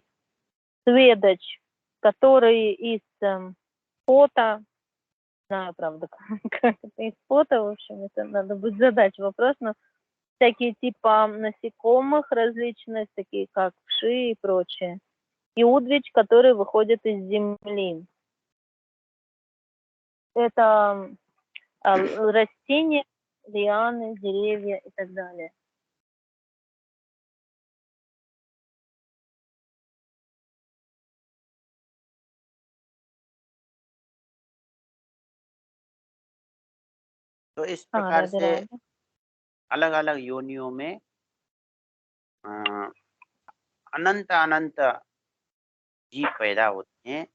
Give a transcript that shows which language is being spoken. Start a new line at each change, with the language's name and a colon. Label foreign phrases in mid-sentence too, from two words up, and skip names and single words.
Russian: Сведач, которые из пота, не знаю, правда, как это из пота, в общем, это надо будет задать вопрос, но всякие типа насекомых различных, такие как вши и прочее. И удвич, которые выходят из земли. Это растения, лианы, деревья и так далее.
Hindi: तो इस प्रकार राधे से राधे। अलग-अलग योनियों में अनंत जीव पैदा होते हैं।